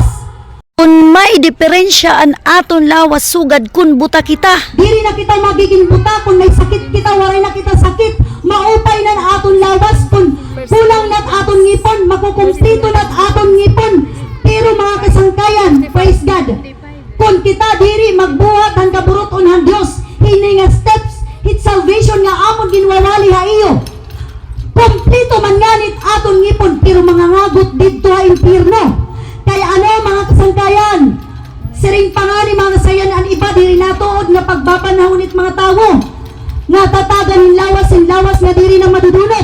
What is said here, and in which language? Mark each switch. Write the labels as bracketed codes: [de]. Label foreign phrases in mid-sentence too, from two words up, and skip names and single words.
[war] Kung may diferensya ang aton lawas sugad kun buta kita. Diri na kita magiging buta kung may sakit kita, waray na kita sakit. Maupay nan aton lawas kung kulang nat aton ngipon, makukumplito nat aton ngipon. Pero mga kasangkayan, [en] praise God. [war] Kung kita diri magbuhat ang kaburuton ng Dios, hini nga steps hit salvation nga amon ginwawali ha iyo. Kumplito man nganit aton ngipon pero mga ngagot didto ha impyerno. Kaya ano mga kasangkayan, siring pangani mga kasayan ang iba diri natuod nga pagbabanahon it mga tawo nga tatagan in lawas nga diri na madudunot.